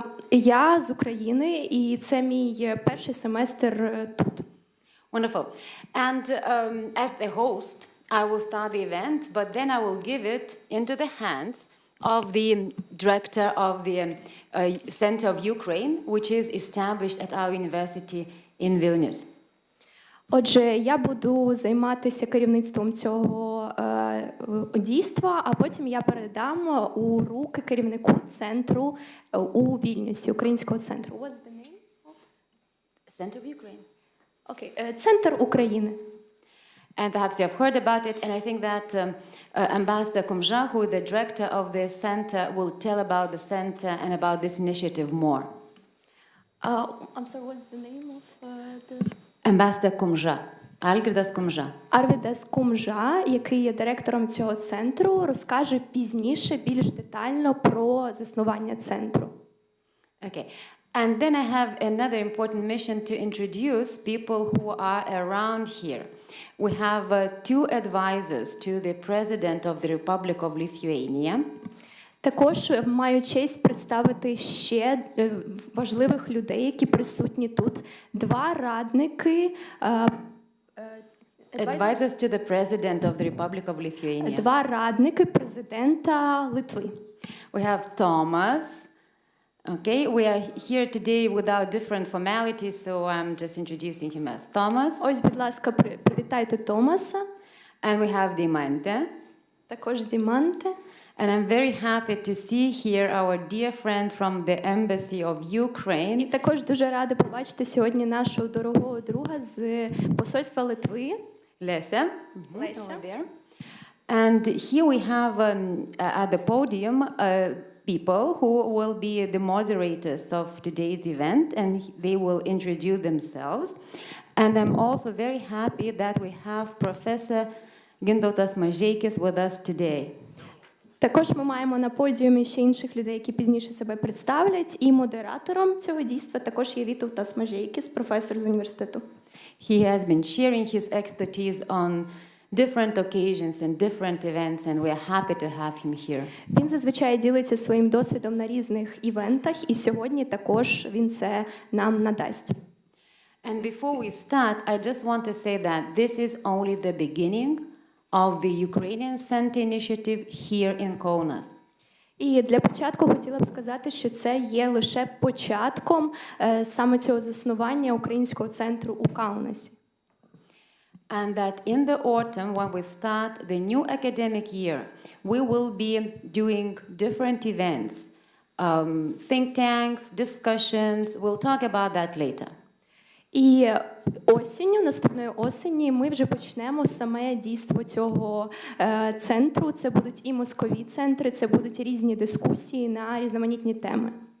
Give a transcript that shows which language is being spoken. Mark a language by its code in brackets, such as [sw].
[uk] Я з України, і це мій перший семестр тут. [en] Wonderful. And as the host, I will start the event, but then I will give it into the hands of the director of the Center of Ukraine, which is established at our university in Vilnius. [uk] Отже, я буду займатися керівництвом цього дійства, а потім я передам у руки керівнику центру у Вільнюсі, українського центру. [en] What's the name of? Center of Ukraine. [uk] Окей, Центр України. [en] And perhaps you have heard about it, and I think that Ambassador Kumja, who is the director of the center, will tell about the center and about this initiative more. I'm sorry, what's the name of the... Ambassador Kumja, Algirdas Kumja. [uk] Арвідас Кумжа, який є директором цього центру, розкаже пізніше, більш детально про заснування центру. [en] Okay. And then I have another important mission to introduce people who are around here. We have two advisors to the President of the Republic of Lithuania. [uk] Також маю честь представити ще важливих людей, які присутні тут. Два радники. [en] Advisors to the President of the Republic of Lithuania. [uk] Два радники президента Литви. [en] We have Thomas. Okay, we are here today without different formalities, so I'm just introducing him as Thomas. [uk] Ось, будь ласка, привітайте Томаса. [en] And we have Dimante. [uk] Також Діманте. [en] And I'm very happy to see here our dear friend from the Embassy of Ukraine. [uk] І також дуже рада побачити сьогодні нашого дорогого друга з посольства Литви. [en] Lesia. Lesia. Over there. And here we have at the podium people who will be the moderators of today's event, and they will introduce themselves. And I'm also very happy that we have Professor Gintautas Mažeikis with us today. [uk] Також ми маємо на подіумі ще інших людей, які пізніше себе представлять. І модератором цього дійства також є Vytautas Mažeikis, професор з університету. [en] He has been sharing his expertise on different occasions and different events, and we are happy to have him here. [uk] Він зазвичай ділиться своїм досвідом на різних івентах, і сьогодні також він це нам надасть. [en] And before we start, I just want to say that this is only the beginning of the Ukrainian Center initiative here in Kaunas. [uk] І для початку хотіла б сказати, що це є лише початком саме цього заснування українського центру у Каунасі. [en] And that in the autumn, when we start the new academic year, we will be doing different events, think tanks, discussions. We'll talk about that later. [uk] І осінню, наступної осені, ми вже почнемо саме дійство цього центру. Це будуть і мозкові центри, це будуть різні дискусії на різноманітні теми.